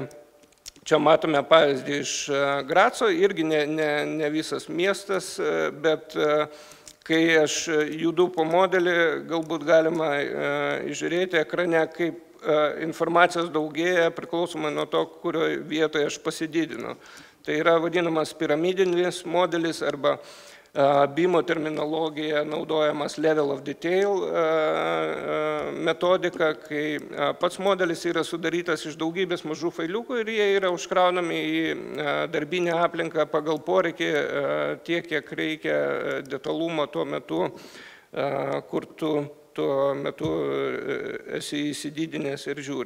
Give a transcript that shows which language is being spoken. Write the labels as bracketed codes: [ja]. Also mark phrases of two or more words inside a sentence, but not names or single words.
[lt] Čia matome pavyzdį iš Graco, irgi ne visas miestas, bet kai aš judu po modelį, galbūt galima žiūrėti ekrane, kaip informacijos daugėja priklausomai nuo to, kurioje vietoje aš pasididinu. Tai yra vadinamas piramidinis modelis arba BIMO terminologija naudojamas [en] level of detail [lt] metodika, kai pats modelis yra sudarytas iš daugybės mažų failiukų ir jie yra užkraunami į darbinę aplinką pagal poreikį tiek, kiek reikia detalumo tuo metu, kur tu tuo metu esi įsididinęs ir žiūri.